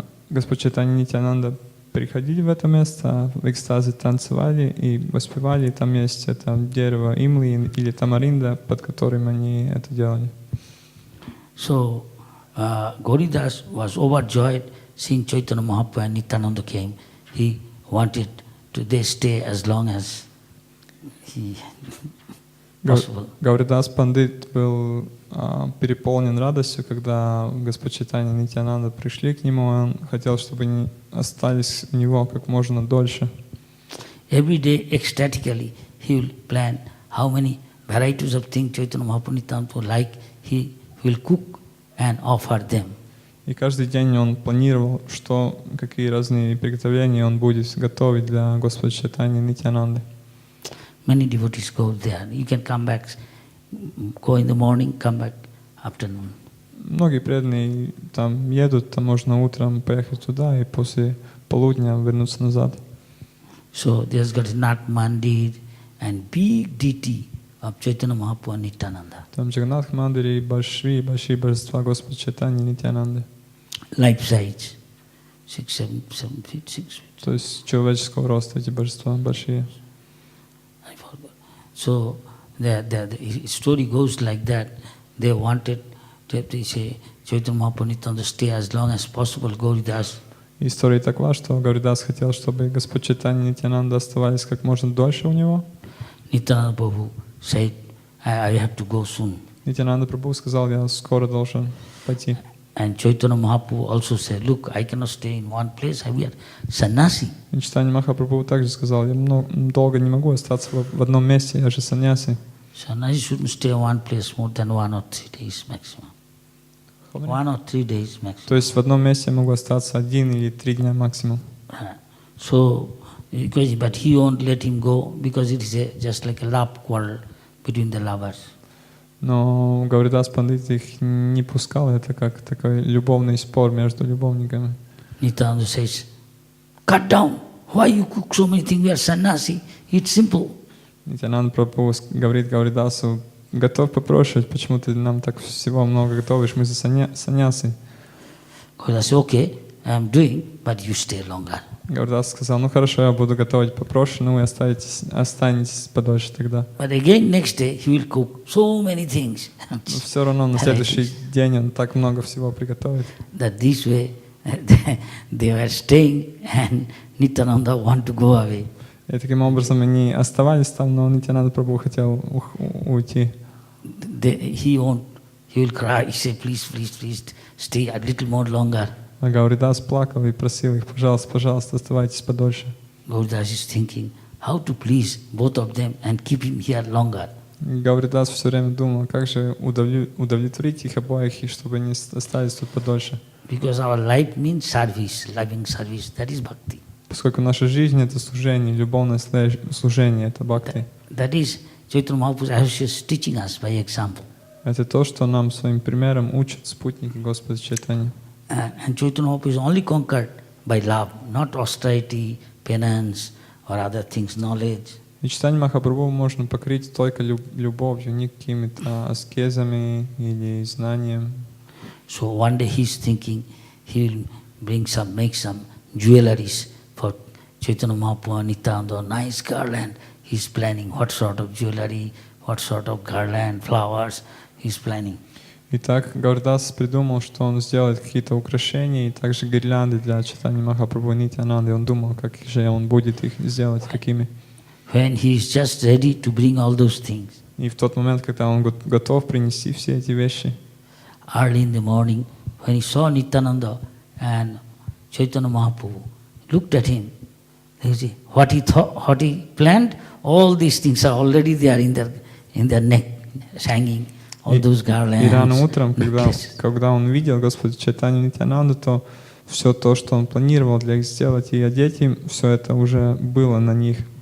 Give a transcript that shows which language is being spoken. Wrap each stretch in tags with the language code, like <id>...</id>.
<ru>Господь Чайтанья и Нитьянанда приходили в это место, в экстазе танцевали и воспевали. И там есть это дерево имли или тамаринда, под которым они это делали.</ru> <en>So Gauridas was overjoyed seeing Chaitanya Mahaprabhu and Nityananda came. He wanted they stay as long as he possible.</en> <ru>Гауридас Пандит был переполнен радостью, когда Господь Чайтанья и Нитьянанда пришли к нему. Он хотел, чтобы они остались у него как можно дольше.</ru> <en>Every day ecstatically he will plan how many varieties of things Chaitanya Mahaprabhu Nityananda like, he will cook and offer them.</en> <ru>И каждый день он планировал, какие разные приготовления он будет готовить для Господа Чайтаньи и Нитьянанды.</ru> <en>Many devotees go there. You can come back, go in the morning, come back afternoon.</en> <ru>Многие преданные там едут, там можно утром поехать туда и после полудня вернуться назад.</ru> <en>So there's got Nath Mandir and big deity of Chaitanya Mahaprabhu and Nityananda.</en> <ru>Там Джаганнатх Мандире и большие божества Господа Чайтаньи и Нитьянанды.</ru> <en>Life size, 7 feet, 6 feet.</en> <ru>То есть человеческого роста эти божества большие.</ru> <en>I forgot. So the story goes like that. They wanted, they say, Chaitanya Mahaprabhu Nityananda stay as long as possible, Gauridas.</en> <ru>История такова, что Гауридас хотел, чтобы Господь Чайтанья и Нитьянанда оставались как можно дольше у него.</ru> <en>Nityananda Prabhu said, I have to go soon.</en> <ru>Нитьянанда Прабху сказал, я скоро должен пойти.</ru> <en>And Chaitanya Mahaprabhu also said, look, I cannot stay in one place, I am sannyasi.</en> <ru>И Чайтанья Махапрабху также сказал, я долго не могу остаться в одном месте, я же саньяси.</ru> <en>Sannyasi shouldn't stay in one place more than 1 or 3 days maximum. 1 or 3 days maximum.</en> <ru>То есть в одном месте я могу остаться 1 или 3 дня максимум.</ru> <en>So, but he won't let him go because it is just like a love quarrel between the lovers.</en> <ru>Но Гауридас Пандит их не пускал, это как такой любовный спор между любовниками.</ru> <en>Nityananda says, cut down. Why you cook so many things? We are sannyasi. It's simple.</en> <ru>Нитьянанда Прабху говорит Гауридасу, готов попрошать, почему ты нам так всего много готовишь, мы за саньясы.</ru> <en>Gauridas said, okay, I am doing, but you stay longer.</en> <ru>Гауридас сказал, хорошо, я буду готовить попроще, вы останетесь подольше тогда.</ru> <en>But again next day he will cook so many things.</en> <ru>Но все равно на следующий день он так много всего приготовит.</ru> <en>That this way they were staying and Nityananda want to go away.</en> <ru>И таким образом они оставались там, но Нитьянанда Прабху хотел уйти.</ru> <en>He will cry, he said, please stay a little more longer.</en> <ru>А Гауридас плакал и просил их, пожалуйста, оставайтесь подольше.</ru> <en>Gauridas is thinking how to please both of them and keep him here longer.</en> <ru>Гауридас все время думал, как же удовлетворить их обоих, и чтобы они остались тут подольше.</ru> <en>Because our life means service, loving service, that is bhakti.</en> <ru>Поскольку наша жизнь — это служение, любовное служение — это бхакти.</ru> <en>That is Chaitanya Mahaprabhu is teaching us by example.</en> <ru>Это то, что нам своим примером учат спутники Господа Чайтаньи.</ru> <en>And Chaitanya Mahaprabhu is only conquered by love, not austerity, penance or other things, knowledge.</en> <ru>И Чайтанья Махапрабху можно покрыть только любовью, не какими-то аскезами или знанием.</ru> <en>So one day he is thinking he will make some jewelries for Chaitanya Mahaprabhu and Nityananda, nice garland. He is planning what sort of jewelry, what sort of garland, flowers he is planning.</en> <ru>Итак, Гауридас придумал, что он сделает какие-то украшения и также гирлянды для Чайтаньи Махапрабху и Нитьянанды. Он думал, как же он будет их сделать, какими.</ru> <en>When he is just ready to bring all those things,</en> <ru>И в тот момент, когда он готов принести все эти вещи,</ru> <en>early in the morning, when he saw Nityananda and Chaitanya Mahaprabhu, looked at him. You see, what he thought, what he planned, all these things are already there in their neck, hanging, all those garlands.</en> <ru>И рано утром,</ru> <en>necklaces.</en> <ru>когда он видел Господа Чайтанью Нитьянанду, то все то, что он планировал для их сделать и одеть им, все это уже было на них.</ru>